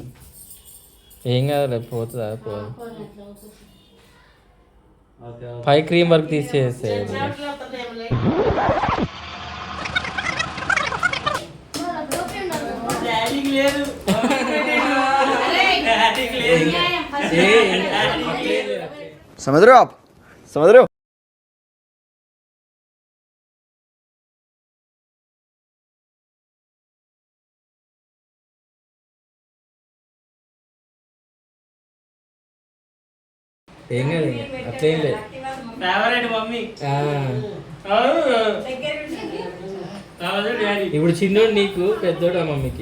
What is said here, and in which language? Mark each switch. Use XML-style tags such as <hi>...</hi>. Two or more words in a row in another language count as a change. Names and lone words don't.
<te>ఏం కాదు పోతుందా పోదు. పై</te> <en>cream work</en> <te>తీసేస్తాయి.</te> <hi>समझ रहे हो आप? समझ रहे हो?</hi> <te>ఏం కాదు అట్లేం లేదు. ఇప్పుడు చిన్నోడు నీకు, పెద్దోడు మమ్మీకి.</te>